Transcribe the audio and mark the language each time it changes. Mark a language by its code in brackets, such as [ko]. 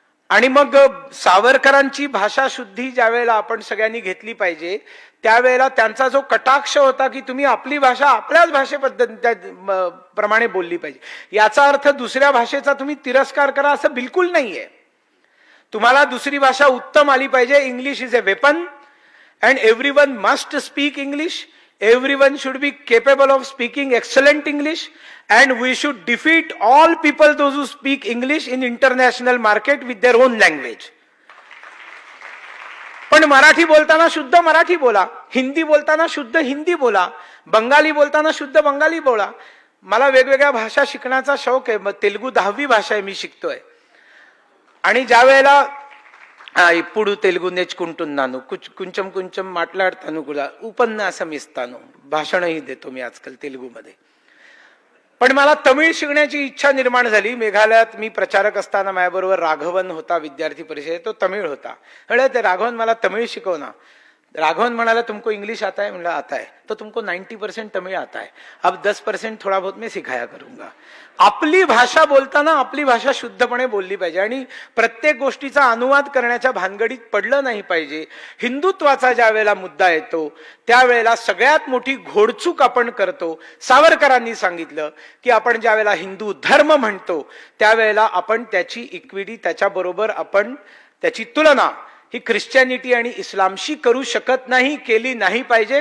[mr] आणि मग सावरकरांची भाषा शुद्धी ज्या वेळेला आपण सगळ्यांनी घेतली पाहिजे, त्यावेळेला त्यांचा जो कटाक्ष होता की तुम्ही आपली भाषा आपल्याच भाषेप्रमाणे बोलली पाहिजे, याचा अर्थ दुसऱ्या भाषेचा तुम्ही तिरस्कार करा असं बिलकुल नाहीये. तुम्हाला दुसरी भाषा उत्तम आली पाहिजे. [en] English is a weapon and everyone must speak English. Everyone should be capable of speaking excellent English, and we should defeat all people those who speak English in international market with their own language. [mr] पण मराठी बोलताना शुद्ध मराठी बोला, हिंदी बोलताना शुद्ध हिंदी बोला, बंगाली बोलताना शुद्ध बंगाली बोला. मला वेगवेगळ्या भाषा शिकण्याचा शौक आहे. तेलुगू 10वी भाषा आहे मी शिकतोय. आणि ज्या वेळेला [te] ఇప్పుడు తెలుగు నేర్చుకుంటున్నాను, కొంచెం కొంచెం మాట్లాడతాను కూడా, ఉపన్యాసం ఇస్తాను, [mr] भाषणही देतो मी आजकाल तेलुगूमध्ये. पण मला तमिळ शिकण्याची इच्छा निर्माण झाली. मेघालयात मी प्रचारक असताना माझ्याबरोबर राघवन होता, विद्यार्थी परिषदेत, तो तमिळ होता. म्हणलं ते राघवन मला तमिळ शिकव ना. राघवन म्हणाला [hi] तुमको इंग्लिश आता है? [mr] म्हणलं [hi] आता है. तो तुमको 90% तमिळ आता है, अब 10% थोड़ा बहुत मैं सिखाया करूंगा. [mr] आपली भाषा बोलताना आपली भाषा शुद्धपणे बोलली पाहिजे आणि प्रत्येक गोष्टीचा अनुवाद करण्याच्या भानगडीत पडलं नाही पाहिजे. हिंदुत्वाचा ज्या वेळेला मुद्दा येतो त्यावेळेला सगळ्यात मोठी घोडचूक आपण करतो. सावरकरांनी सांगितलं की आपण ज्या वेळेला हिंदू धर्म म्हणतो त्यावेळेला आपण त्याची इक्विटी, त्याच्याबरोबर आपण त्याची तुलना ही ख्रिश्चॅनिटी आणि इस्लामशी करू शकत नाही, केली नाही पाहिजे.